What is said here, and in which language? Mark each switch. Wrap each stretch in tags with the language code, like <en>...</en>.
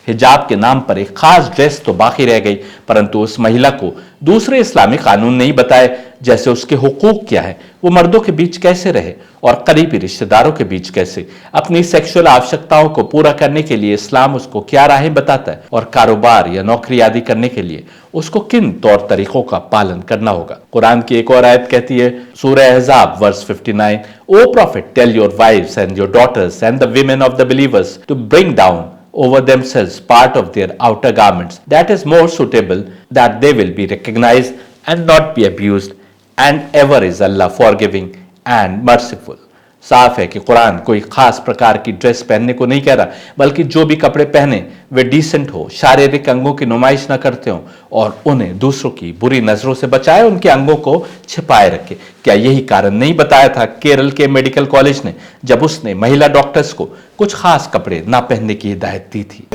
<hi>हिजाब के नाम पर एक खास ड्रेस तो बाकी रह गई, परंतु उस महिला को दूसरे इस्लामी कानून नहीं बताए, जैसे उसके हुकूक क्या है, वो मर्दों के बीच कैसे रहे और करीबी रिश्तेदारों के बीच कैसे, अपनी सेक्सुअल आवश्यकताओं को पूरा करने के लिए इस्लाम उसको क्या राहें बताता है, और कारोबार या नौकरी आदि करने के लिए उसको किन तौर तरीकों का पालन करना होगा। कुरान की एक और आयत कहती है, सूरह अहज़ाब verse 59,</hi> <en>O prophet, tell your wives and your daughters and the women of the believers to bring down over themselves part of their outer garments that is more suitable, that they will be recognized and not be abused, and ever is Allah forgiving and merciful।</en> <hi>साफ है कि कुरान कोई खास प्रकार की dress पहनने को नहीं कह रहा, बल्कि जो भी कपड़े पहने वे डिसेंट हो, शारीरिक अंगों की नुमाइश न करते हो और उन्हें दूसरों की बुरी नजरों से बचाए, उनके अंगों को छिपाए रखे। क्या यही कारण नहीं बताया था केरल के मेडिकल कॉलेज ने जब उसने महिला डॉक्टर्स को कुछ खास कपड़े ना पहनने की हिदायत दी थी?</hi>